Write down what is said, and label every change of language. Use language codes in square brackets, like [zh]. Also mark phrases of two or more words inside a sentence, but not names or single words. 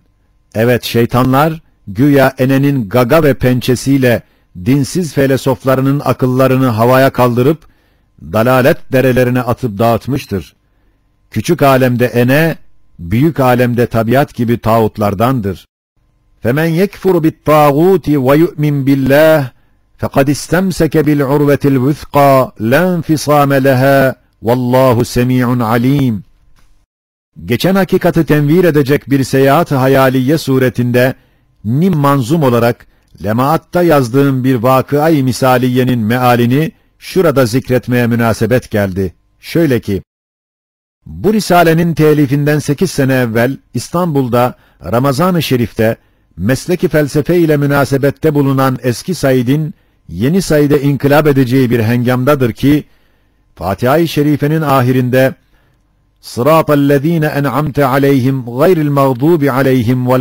[tr] Evet, şeytanlar, güya enenin gaga ve pençesiyle dinsiz felsefelerinin akıllarını havaya kaldırıp, dalalet derelerine atıp dağıtmıştır. Küçük alemde ene, büyük alemde tabiat gibi tağutlardandır. [ar] فَمَنْ يَكْفُرُ بِالطَّاغُوتِ وَيُؤْمِنْ بِاللّٰهِ فَقَدْ اسْتَمْسَكَ بِالْعُرْوَةِ الْوُثْقَى لَا انْفِصَامَ لَهَا وَاللّٰهُ سَمِيعٌ عَلِيمٌ. [tr] Geçen hakikati tenvir edecek bir seyahat-ı hayaliye suretinde, nim manzum olarak, Lemaatta yazdığım bir vakıa-i misaliyenin mealini, şurada zikretmeye münasebet geldi. Şöyle ki, bu risalenin telifinden 8 sene evvel, İstanbul'da, Ramazan-ı Şerif'te, mesleki felsefe ile münasebette bulunan eski Said'in, yeni Said'e inkılap edeceği bir hengamdadır ki, Fatiha-i Şerife'nin ahirinde, [ar] صراط الذين أنعمت عليهم غير المغضوب عليهم